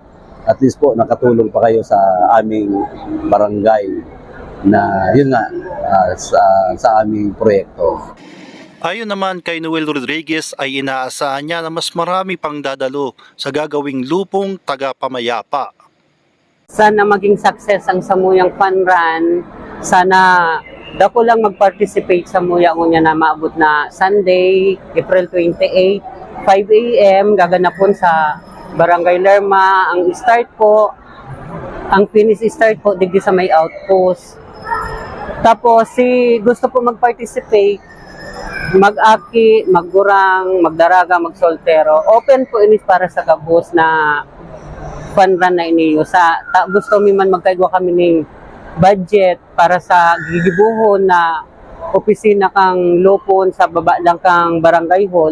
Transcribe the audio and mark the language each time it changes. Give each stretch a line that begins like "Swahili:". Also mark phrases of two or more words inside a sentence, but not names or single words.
English: At least
Filipino: po nakatulong pa kayo sa aming barangay na yun nga sa aming proyekto. Ayon naman kay Noel Rodriguez ay inaasahan niya na mas marami pang dadalo sa gagawing lupong tagapamayapa. Sana maging success ang Samuyang Fun Run.
Bikol: Sana dako lang mag-participate sa Samuyang na maabot na Sunday, April 28, 5 AM, gaganapon sa Barangay Lerma. Ang start po, ang finish start po, digdi sa may outpost. Tapos, gusto po mag-participate, mag-aki, maggurang, magdaraga, magsoltero. Open po inis para sa gabos na fun run na iniyo. Gusto mi man magkaigwa kami ng budget para sa gigibuhon na opisina kang Lupon sa baba lang kang barangay hall.